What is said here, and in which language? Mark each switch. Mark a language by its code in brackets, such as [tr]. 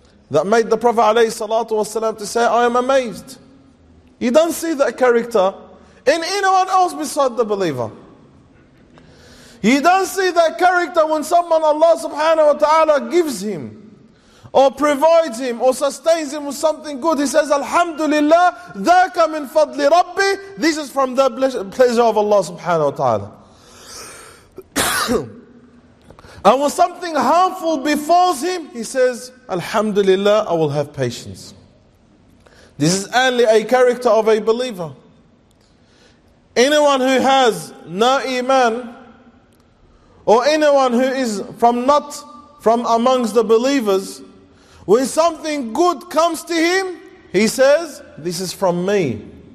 [en] That made the Prophet alayhi salatu wasalam to say, I am amazed. You don't see that character in anyone else beside the believer. You don't see that character when someone Allah subhanahu wa ta'ala gives him or provides him or sustains him with something good. He says, Alhamdulillah, [ar] ذاك من فضل ربي. [en] This is from the pleasure of Allah subhanahu wa ta'ala. And when something harmful befalls him, he says, Alhamdulillah, I will have patience. This is only a character of a believer. Anyone who has no iman, or anyone who is not from amongst the believers, when something good comes to him, he says, this is from me.